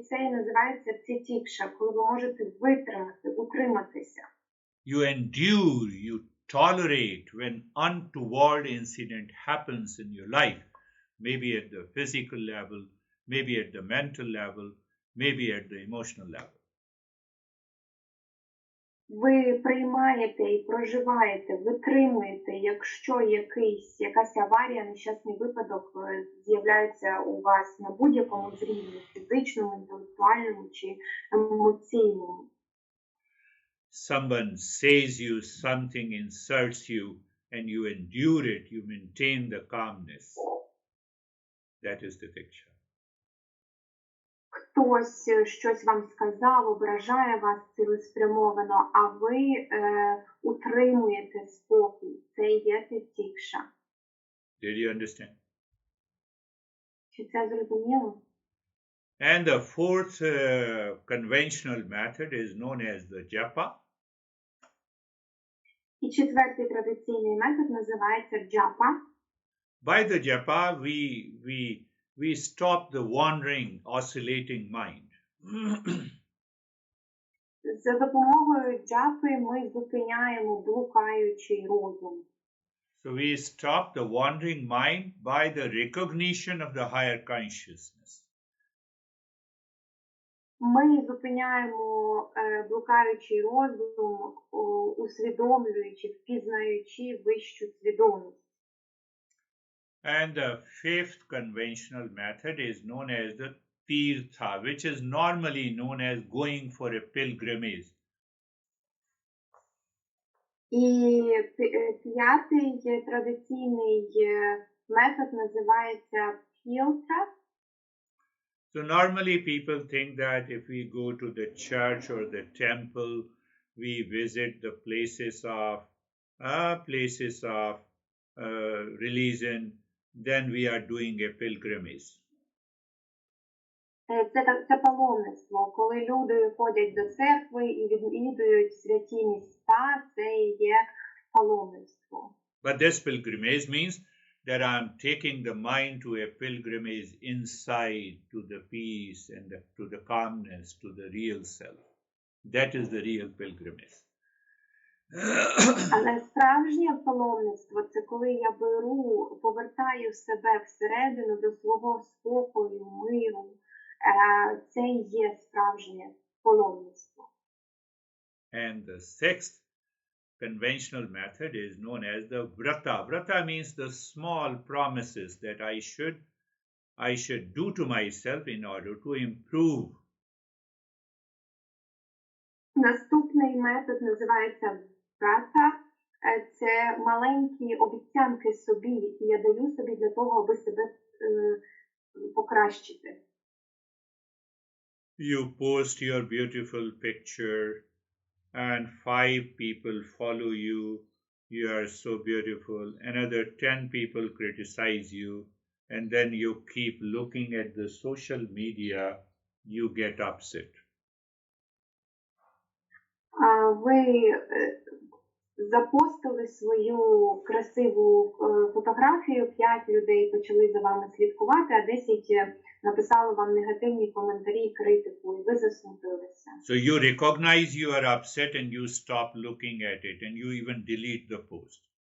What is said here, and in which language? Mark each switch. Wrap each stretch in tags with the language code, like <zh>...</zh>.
<uk>називається тітікша, коли ви можете витримати, утриматися.</uk> <en>You endure, you tolerate when untoward incident happens in your life, maybe at the physical level, maybe at the mental level, maybe at the emotional level.</en> <uk>Ви приймаєте і проживаєте, витримуєте, якщо якась аварія, нещасний випадок з'являється у вас на будь-якому з рівні, фізичному, інтелектуальному чи емоційному.</uk> <en>Someone says you, something insults you, and you endure it, you maintain the calmness. That is the picture.</en> <uk>Хтось щось вам сказав, ображає вас цілеспрямовано, а ви утримуєте спокій. Це і є тітікша.</uk> <en>Did you understand?</en> <uk>Чи це зрозуміло?</uk> <en>And the fourth conventional method is known as the japa.</en> <uk>І четвертий традиційний метод називається джапа.</uk> <en>By the japa, we stop the wandering, oscillating mind.</en> <uk>За допомогою джапи ми зупиняємо блукаючий розум.</uk> <en>So we stop the wandering mind by the recognition of the higher consciousness.</en> <uk>Ми зупиняємо блукаючий розум, усвідомлюючи, впізнаючи вищу свідомість.</uk> <en>And the fifth conventional method is known as the tirtha, which is normally known as going for a pilgrimage.</en> <uk>І п'ятий традиційний метод називається пілтра.</uk> <en>So normally people think that if we go to the church or the temple, we visit the places of religion, then we are doing a pilgrimage.</en> <uk>Це паломництво. Коли люди ходять до церкви і відвідують святі місця, це є паломництво.</uk> <en>But this pilgrimage means that I'm taking the mind to a pilgrimage inside, to the peace and to the calmness, to the real self. That is the real pilgrimage.</en> <uk>Але справжнє паломництво – це коли я повертаю себе всередину до свого спокою, миру. Це і є справжнє паломництво.</uk> <en>And the sixth conventional method is known as the vrata. Vrata means the small promises that I should do to myself in order to improve.</en> <uk>Наступний метод називається vrata. Це маленькі обіцянки собі, які я даю собі для того, аби себе покращити.</uk> <en>You post your beautiful picture and 5 people follow you. You are so beautiful. Another 10 people criticize you. And then you keep looking at the social media. You get upset.</en> <uk>Ви запостили свою красиву фотографію, 5 людей почали за вами слідкувати, а 10 написали вам негативні коментарі і критику, і ви засмутилися.</uk> <en>So you recognize you are upset and you stop looking at it and you even delete the post.</en>